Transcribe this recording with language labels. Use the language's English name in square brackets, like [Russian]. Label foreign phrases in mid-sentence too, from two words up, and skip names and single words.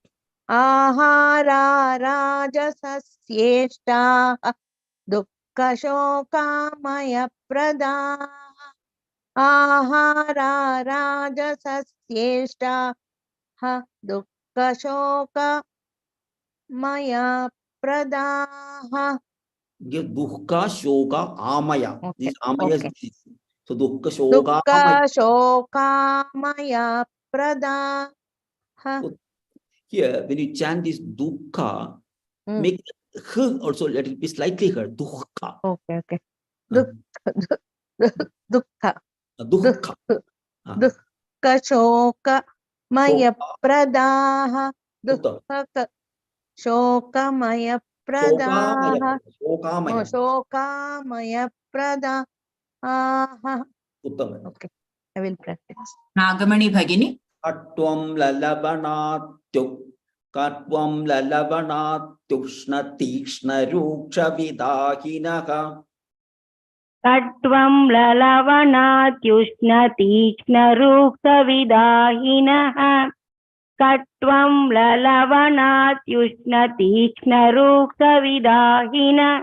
[Sanskrit] Ahara rajasasyeshtaha dukkha shokamaya pradaha. Ahara rajasasyeshtaha dukkha shokamaya pradaha. Dukkha shoka amaya. [English] Okay. This amaya is this. So [Sanskrit] dukkha shoka Dukkha amaya. shokamaya pradaha. [English] So here, when you chant this dukkha, make h also let it be slightly heard. [Sanskrit] Dukkha. Okay. Dukkha. Dukkha. दुःखशोकमयप्रदाः Uttam. शोकमयप्रदाः Shokamaya. शोकामयप्रदाः Uttam. [English] Okay, I will practice. [Sanskrit] Nagamani Bhagini. Katvam lalabanatyu. Katvam lalabanatyushna tikshna ruksha vidahinaha. कट्वं ललवणात्युष्णतीक्ष्णरूक्षविदाहिनः कट्वं ललवणात्युष्णतीक्ष्णरूक्षविदाहिनः